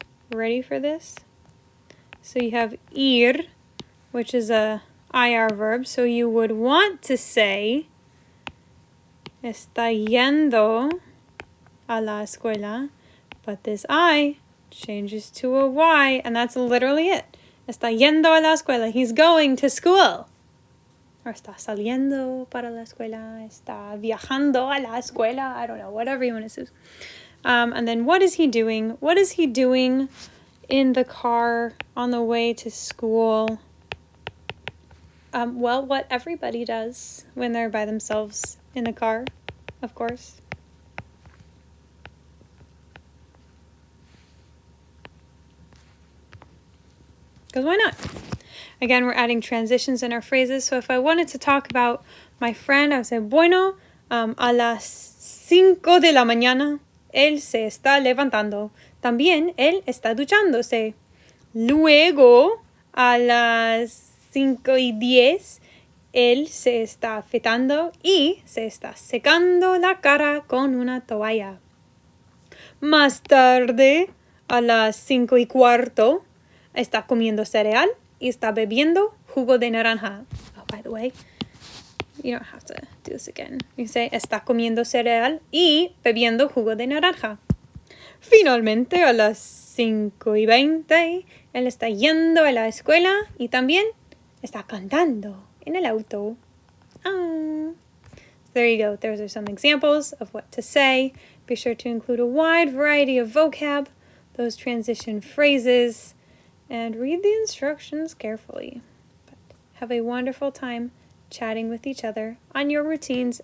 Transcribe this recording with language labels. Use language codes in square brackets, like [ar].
[en] Ready for this? So you have ir, which is a IR verb. So you would want to say [es] está yendo a la escuela, [en] but this I changes to a Y, and that's literally it. [es] Está yendo a la escuela. [en] He's going to school. [es] Or está saliendo para la escuela. Está viajando a la escuela. [en] I don't know, whatever you want to say. And then what is he doing? What is he doing in the car on the way to school? Well, what everybody does when they're by themselves in the car, of course. Because why not? Again, we're adding transitions in our phrases. So if I wanted to talk about my friend, I would say, [es] bueno, a las 5 de la mañana, él se está levantando. También él está duchándose. Luego, a las 5:10, él se está afeitando y se está secando la cara con una toalla. Más tarde, a las 5:15, está comiendo cereal y está bebiendo jugo de naranja. [en] Oh, by the way, you don't have to do this again. You say, [es] está comiendo cereal y bebiendo jugo de naranja. Finalmente, a las 5:20, él está yendo a la escuela y también está cantando en el auto. [en] So there you go. Those are some examples of what to say. Be sure to include a wide variety of vocab, those transition phrases, and read the instructions carefully. But have a wonderful time chatting with each other on your routines.